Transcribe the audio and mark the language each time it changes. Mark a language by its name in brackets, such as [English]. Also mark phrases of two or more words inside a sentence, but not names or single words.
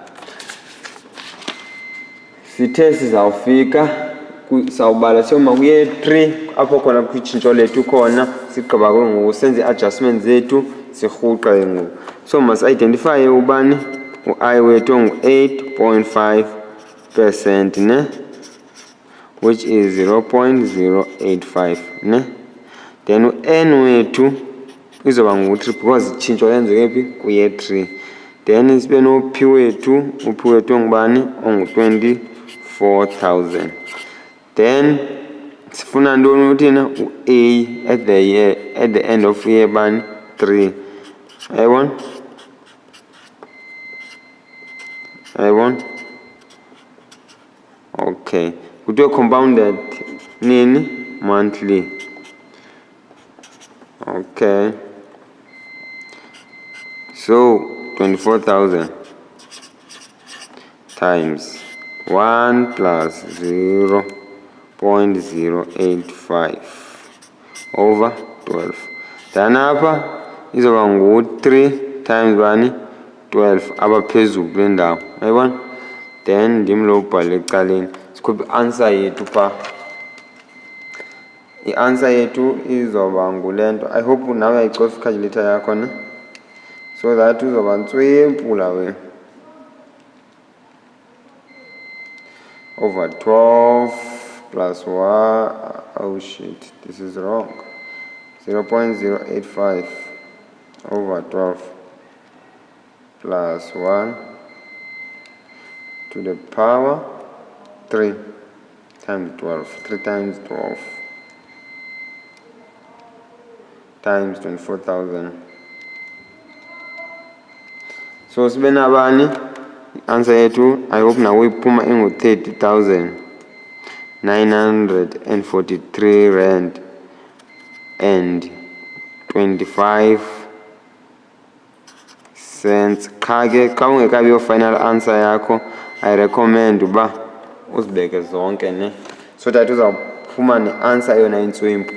[Xhosa] Sithe sizawufika sawubala siyoma kuye 3 apho khona kwitshintsho lethu khona, sigqiba ke ngoku senze i-adjustment zethu sirhuqa ke ngoku. So masi-identifye ubani? U-I wethu ngu-8.5% ne, [English] which is 0.085 ne. [Xhosa] Then u-N wethu izoba ngu-3 because itshintsho yenzeke phi? Kuye 3. Then sibe no-P wethu, uphi wethu ongubani? Ongu-24,000. Then sifuna ntoni uthina? [English] U-A at the end of year bani? 3. [Xhosa] Ayibona? Ayibona? Okay, kuthiwe compounded nini? [English] Monthly. Okay, so 24,000 times 1 plus 0.085 over 12. [Xhosa] Then apha izoba ngu-3 times bani? 12 apha phezulu kule ndawo. Ayibona? Then ndim lo ubhale ecaleni sikhuphe i-answer yethu phaa. I-answer yethu izoba ngule nto. [English] I hope [Xhosa] nawe uyayicofa i-calculator yakho ne, [English] so that [Xhosa] uzoba ntswimpula wena. [English] Over 12 plus 1, oh shit, this is wrong. 0.085 over 12 plus 1 to the power 3 times 12. 3 times 12 times 24,000. [Xhosa] So sibe nabani? Answer yethu [English] I hope [Xhosa] nawe iphuma ingu-30,943 [English] rand and 25 cents. [Xhosa] Qha ke xa ungekabi yo [English] final answer [Xhosa] yakho [English] I recommend [Xhosa] uba uzibeke zonke ne, [English] so that [Xhosa] uzawuphuma ne-answer yona intswimpu.